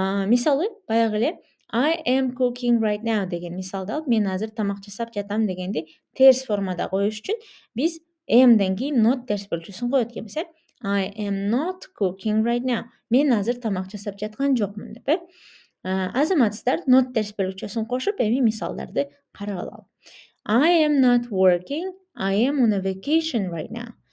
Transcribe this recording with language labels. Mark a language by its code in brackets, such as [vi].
[ky] Мисалы, баягы эле [en] I am cooking right now [ky] деген мисалды алып, мен азыр тамак жасап жатам дегенди терс формада коюш үчүн биз am'ден кийин not терс бөлүкчөсүн коет экенбиз. [en] I am not cooking right now. [ky] Мен азыр тамак жасап жаткан жокмун деп. Азаматсыздар, not терс бөлүкчөсүн кошуп, эми мисалдарды карап алалы. [en] I am not working. I am on a vacation right now.